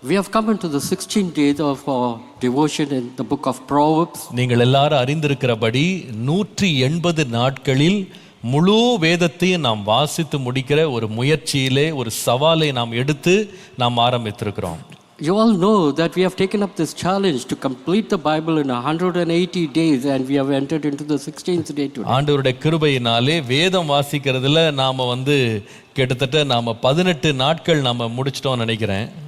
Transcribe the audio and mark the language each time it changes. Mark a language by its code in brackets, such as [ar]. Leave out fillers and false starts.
[en] We have come into the 16th day of our devotion in the book of Proverbs. [ta] நீங்கள் எல்லாரும் அறிந்திருக்கிறபடி 180 நாட்களில் முழு வேதத்தையும் நாம் வாசித்து முடிக்கிற ஒரு முயற்சியிலே ஒரு சவாலை நாம் எடுத்து நாம் ஆரம்பித்திருக்கிறோம். [en] You all know that we have taken up this challenge to complete the Bible in 180 days and we have entered into the 16th day today. [ta] ஆண்டவருடைய கிருபையினாலே வேதம் வாசிக்கிறதுல நாம கிட்டத்தட்ட நாம 18 நாட்கள் நாம முடிச்சிட்டோம்னு நினைக்கிறேன்.